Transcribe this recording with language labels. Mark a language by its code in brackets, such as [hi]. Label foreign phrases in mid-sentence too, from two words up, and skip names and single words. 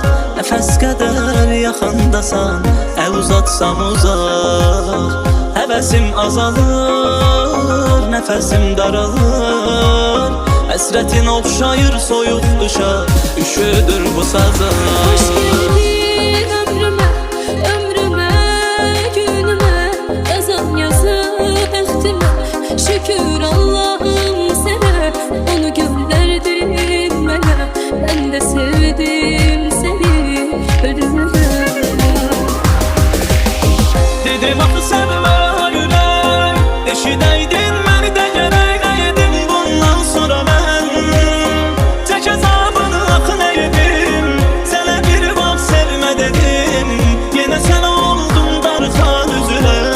[az] Nəfəs qədər yaxındasan, əl uzatsam uzaq. Həvəsim azalır, nəfəsim daralır. Həsrətin oxşayır soyuq qışa, üşüdür bu sazar. [tr] Hoş geldin ömrüme, ömrüme, günüme. Yazan yazı bəxtimə, şükür Allah'ım sana. Onu gönderdin mənə, ben de sevdim seni ölümden. [az] Dedim axı sevmə ürək, eşidəydin məni də gərək nə yedim bundan sonra mən. Çək əzabını axı nə yedim, sənə bir vaxt sevmə dedim, yenə sən oldun darxan üzülə.